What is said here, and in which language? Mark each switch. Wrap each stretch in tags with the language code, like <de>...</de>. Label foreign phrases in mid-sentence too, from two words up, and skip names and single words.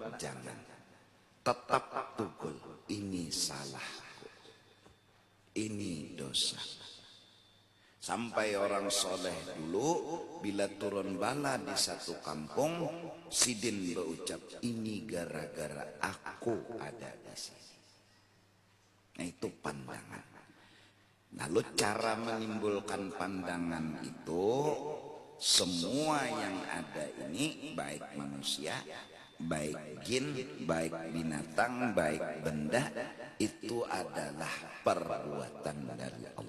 <id>Jangan, tetap tugul, ini salah, ini dosa. Sampai orang soleh dulu bila turun bala di satu kampung, sidin berucap, ini gara-gara aku ada di sini. Nah, itu pandangan. Lalu cara menimbulkan pandangan itu, semua yang ada ini, baik manusia, baik jin, baik binatang, baik benda, itu adalah perbuatan dari Allah.</id>